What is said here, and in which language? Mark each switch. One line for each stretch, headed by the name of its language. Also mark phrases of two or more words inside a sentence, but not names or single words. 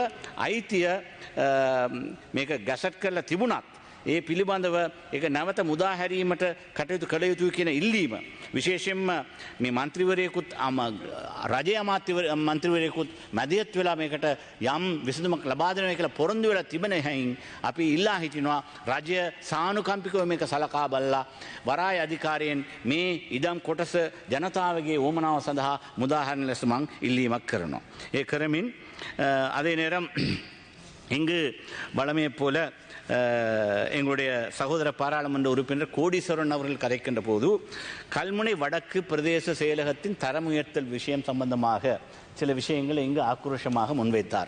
Sinhala: අයිතිය මේක ගැසට් කරලා තිබුණත් ඒ පිළිබඳව ඒක නැවත මුදා හැරීමට කටයුතු කළ යුතුයි කියන ඉල්ලීම විශේෂයෙන්ම මේ മന്ത്രിවරයෙකුත් රජයේ මන්ත්‍රීවරයෙකුත් මැදිහත් වෙලා මේකට යම් විසඳුමක් ලබා දෙනවා කියලා පොරොන්දු වෙලා තිබෙන හැයින් අපි ඉල්ලා හිටිනවා රජය සානුකම්පිකව මේක සලකා බලලා වරාය අධිකාරියෙන් මේ ඉඩම් කොටස ජනතාවගේ වමනාව සඳහා මුදා හැරෙන ලෙස මං ඉල්ලීමක් කරනවා. ඒ කරමින්
Tamil: அதே நேரம் இங்கு வளமையை போல எங்களுடைய சகோதர பாராளுமன்ற உறுப்பினர் கோடீஸ்வரன் அவர்கள் கதைக்கின்ற போது கல்முனை வடக்கு பிரதேச செயலகத்தின் தரம் உயர்த்தல் விஷயம் சம்பந்தமாக சில விஷயங்களை இங்கு ஆக்ரோஷமாக முன்வைத்தார்.